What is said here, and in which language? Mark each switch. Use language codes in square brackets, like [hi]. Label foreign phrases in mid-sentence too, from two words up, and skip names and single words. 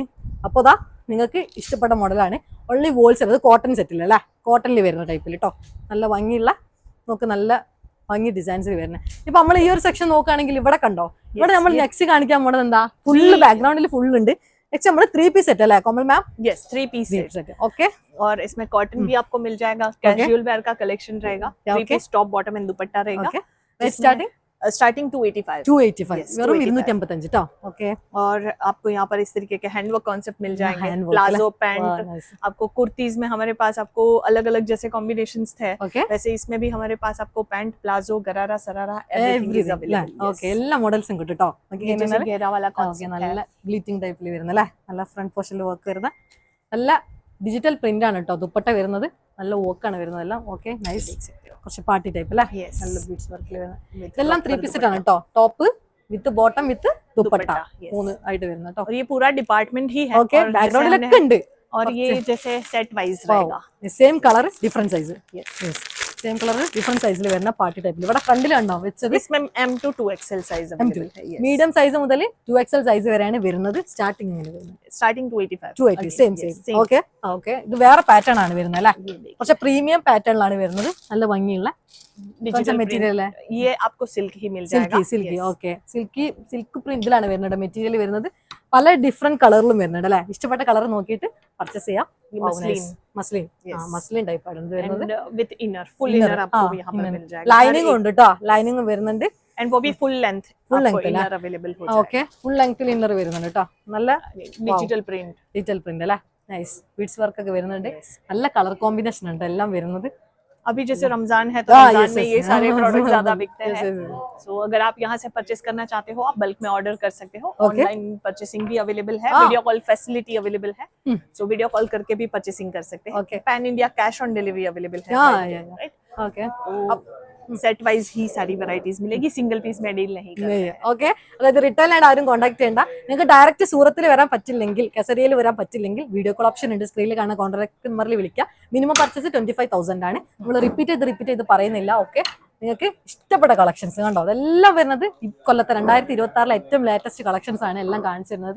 [ml] അപ്പോൾ അതാ നിങ്ങൾക്ക് ഇഷ്ടപ്പെട്ട മോഡലാണ്. [en] only wholesale, [ml] അത് കോട്ടൺ സെറ്റിൽ അല്ലേ, കോട്ടണിൽ വരുന്ന ടൈപ്പിൽ കേട്ടോ. നല്ല ഭംഗിയുള്ള, നോക്ക്, നല്ല ഭംഗി ഡിസൈൻസിൽ വരുന്നത്. ഇപ്പൊ നമ്മൾ ഈ ഒരു സെക്ഷൻ നോക്കുകയാണെങ്കിൽ ഇവിടെ കണ്ടോ, ഇവിടെ നമ്മൾ നെക്സ്റ്റ് കാണിക്കാൻ പോണത് എന്താ, ഫുള്ള് ബാക്ക്ഗ്രൗണ്ടിൽ ഫുൾ ഉണ്ട്. നെക്സ്റ്റ് നമ്മൾ [hi] 3 [en] piece set [hi] है कोमल मैम? यस, 3 [en] piece set [hi] है. ओके, और इसमें कॉटन भी आपको मिल जाएगा, [en] casual wear [hi] का कलेक्शन रहेगा, 3 [en] piece top bottom and [hi] दुपट्टा रहेगा. स्टार्टिंग 285 [ml] വെറും 285 ട്ടോ. [hi] ओके, और आपको यहाँ पर इस तरीके के [en] handwork concept [hi] मिल जाएंगे, [en] palazzo pant, [hi] आपको कुर्तीज में हमारे पास आपको अलग अलग जैसे कॉम्बिनेशंस थे, वैसे इसमें भी हमारे पास आपको पैंट, प्लाजो, गरारा, सरारा, [en] everything is available. [hi] ओके, [ml] എല്ലാ മോഡൽസും കിട്ടും ട്ടോ. [hi] जैसे घेरा वाला कॉन्सेप्ट, [ml] നല്ല ഗ്ലിറ്റിംഗ് ടൈപ്പിൽ വരുന്ന അല്ലേ, നല്ല ഫ്രണ്ട് പോർഷനിൽ വർക്ക് വരുന്ന നല്ല [en] digital print [ml] ആണ് കേട്ടോ. ദുപ്പട്ട വരുന്നത് നല്ല വർക്കാണ് വരുന്നതെല്ലാം. [en] okay, nice. [ml] കുറച്ച് [en] party type [ml] അല്ലേ, നല്ല ബീഡ്സ് വർക്കിൽ വരുന്നത്. ഇതെല്ലാം 3 [en] piece set [ml] ആണ് കേട്ടോ. [en] top with bottom with [ml] ദുപ്പട്ട 3 ആയിട്ട് വരുന്ന കേട്ടോ. [hi] और ये पूरा डिपार्टमेंट ही है. [ml] ओके, बैकग्राउंडिലൊക്കെ ഉണ്ട്. [hi] और ये जैसे [en] set wise [hi] रहेगा, [en] same color different size. yes, same color different साइजिൽ വരുന്ന പാർട്ടി ടൈപ്പിൽ. [ml] ഇവിടെ ഫ്രണ്ടിലാണോ വെച്ചത്? [en] इसमें M to 2XL size available है. [ml] മീഡിയം സൈസ് മുതൽ 2XL സൈസ് വരെയാണ് വരുന്നത്. സ്റ്റാർട്ടിംഗ് സ്റ്റാർട്ടിംഗ് 285 സെയിം. ഓക്കെ, ഓക്കെ, ഇത് വേറെ പാറ്റേൺ ആണ് വരുന്നത് അല്ലേ, പക്ഷെ പ്രീമിയം പാറ്റേണിലാണ് വരുന്നത്. നല്ല ഭംഗിയുള്ള [en] digital material. [hi] ये आपको सिल्क ही मिल जाएगा. [ml] സിൽക്കി. ഓക്കെ, സിൽക്ക് പ്രിന്റിലാണ് വരുന്നത് മെറ്റീരിയൽ വരുന്നത്. പല ഡിഫറെന്റ് കളറിലും വരുന്നുണ്ട് അല്ലെ. ഇഷ്ടപ്പെട്ട കളർ നോക്കിയിട്ട് പർച്ചേസ് ചെയ്യാം. [en] muslin type [ml] ആണ് ഇത് വരുന്നത്. [en] with inner, full inner [hi] आपको यहाँ पर मिल जाएगा. [ml] ലൈനിങ് ഉണ്ട് കേട്ടോ, ലൈനിങ് വരുന്നുണ്ട്. [hi] एंड वो भी [en] full length inner available [hi] हो जाएगा. [ml] ഓക്കെ, ഫുൾ ലെങ്ത്തിൽ ഇന്നർ വരുന്നുണ്ട് കേട്ടോ. നല്ല [en] digital print [ml] അല്ലേ, നൈസ്. [en] beads work [ml] ഒക്കെ വരുന്നുണ്ട്. നല്ല [en] color combination [ml] ഉണ്ട് എല്ലാം വരുന്നത്. [hi] अभी जैसे रमजान है तो रमजान में ये सारे प्रोडक्ट ज्यादा बिकते हैं. सो अगर आप यहाँ से परचेस करना चाहते हो, आप बल्क में ऑर्डर कर सकते हो. [en] online purchasing [hi] भी अवेलेबल है, [en] video call facility available [hi] है. सो [en] video call [hi] करके भी परचेसिंग कर सकते हैं. [en] pan India cash on delivery available [hi] है. राइट, ओके. [en] set wise [hi] ही सारी वैरायटीज मिलेगी, [en] single piece [hi] में डील नहीं करते हैं. [ml] ഓക്കെ, അതായത് റിട്ടേൺ ആയിട്ട് ആരും കോൺടാക്ട് ചെയ്യണ്ട. നിങ്ങൾക്ക് ഡയറക്റ്റ് സൂറത്തിൽ വരാൻ പറ്റില്ലെങ്കിൽ, കെസറിയയിൽ വരാൻ പറ്റില്ലെങ്കിൽ [en] video call option [ml] ഉണ്ട്, സ്ക്രീനിൽ കാണുന്ന കോൺടാക്ട് നമ്പറിൽ വിളിക്കുക. [en] minimum purchase [ml] 25,000 ആണ്. നമ്മൾ റിപ്പീറ്റ് ചെയ്ത് പറയുന്നില്ല. ഓക്കെ, നിങ്ങൾക്ക് ഇഷ്ടപ്പെട്ട കളക്ഷൻസ് കണ്ടോ, അതെല്ലാം വരുന്നത് ഈ കൊല്ലത്തെ 2026 ഏറ്റവും [en] latest collections [ml] ആണ് എല്ലാം കാണിച്ചു തരുന്നത്.